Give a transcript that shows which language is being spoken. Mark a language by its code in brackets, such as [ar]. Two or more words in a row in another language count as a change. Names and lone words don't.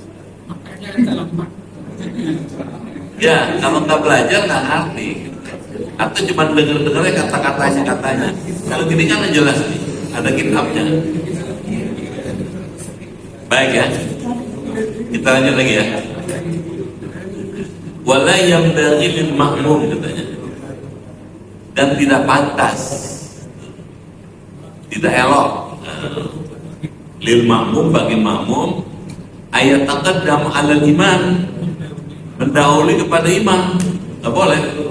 [id] Ya kalau nggak belajar nggak ngerti. atau cuma dengar-dengarnya katanya. Kalau gini kan jelas nih, ada kitabnya. Baik ya, kita lanjut lagi ya. [ar] ولا ينبغي للمأموم [id] katanya, dan tidak pantas, tidak elok [ar] للمأموم [id] bagi makmum [ar] أن يتقدم على الإمام, [id] mendahului kepada imam, nggak boleh.